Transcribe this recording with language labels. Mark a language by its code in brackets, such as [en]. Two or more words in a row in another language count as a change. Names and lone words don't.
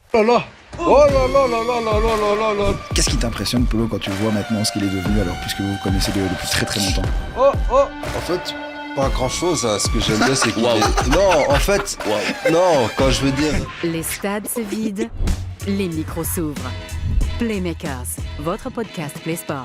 [fr] Oh là là. Oh là là là là là là là là. Qu'est-ce qui t'impressionne, Polo, quand tu vois maintenant ce qu'il est devenu, alors, puisque vous vous connaissez depuis très très longtemps? Oh oh. En fait, pas grand-chose. Hein. Ce que j'aime bien, c'est qu'il est... Non, en fait, non, quand je veux dire... Les stades se vident, les micros s'ouvrent. Playmakers, votre podcast Play Sport.